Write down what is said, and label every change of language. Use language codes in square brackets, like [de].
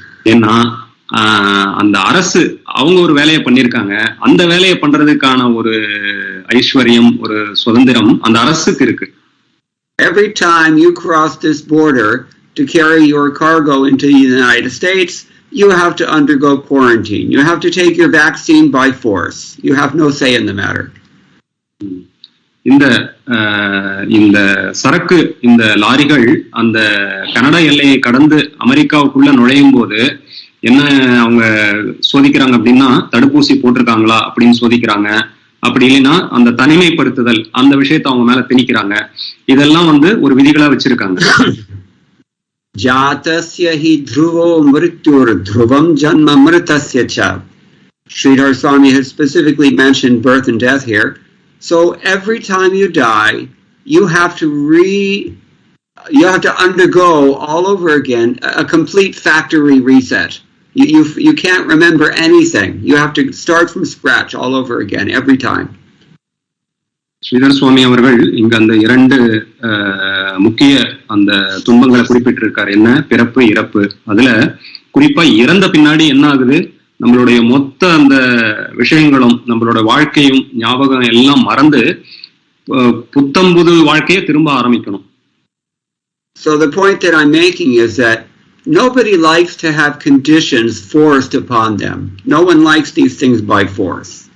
[ta] ஏன்னா அந்த அரசு அவங்க ஒரு வேலையை பண்ணிருக்காங்க. அந்த வேலையை பண்றதுக்கான ஒரு ஐஸ்வர்யம் ஒரு சுதந்திரம் அந்த அரசுக்கு இருக்கு. [en] Every time you cross this border to carry your cargo into the United States, you have to undergo quarantine. You have to take your vaccine by force. You have no say in the matter. [ta] இந்த சரக்கு இந்த லாரிகள் அந்த Canada எல்லையை கடந்து அமெரிக்காவுக்குள்ள நுழையும் போது என்ன அவங்க சோதிக்கிறாங்க அப்படின்னா, தடுப்பூசி போட்டிருக்காங்களா அப்படின்னு சோதிக்கிறாங்க. அப்படி இல்லைன்னா அந்த தனிமைப்படுத்துதல் அந்த விஷயத்தை அவங்க மேல திணிக்கிறாங்க. இதெல்லாம் ஒரு விதிகளா வச்சிருக்காங்க. [sa] Jatasya hi dhruvo mrityur dhruvam janma mritasya cha. [en] Sridhar Swami has specifically mentioned birth and death here. So every time you die, you have to undergo all over again a complete factory reset. You can't remember anything. You have to start from scratch all over again every time. [ta] Sridhar சுவாமி அவர்கள் இங்க அந்த இரண்டு முக்கிய அந்த துன்பங்களை குறிப்பிட்டிருக்காரு. என்ன? பிறப்பு இறப்பு. அதுல குறிப்பா இறந்த பின்னாடி என்ன ஆகுது, நம்மளுடைய மொத்த அந்த விஷயங்களும் நம்மளோட வாழ்க்கையும் ஞாபகம் எல்லாம் மறந்து புத்தம்புது வாழ்க்கையை திரும்ப ஆரம்பிக்கணும். [en] So the point that I'm making is that nobody likes to have conditions forced upon them. No one likes these things by force.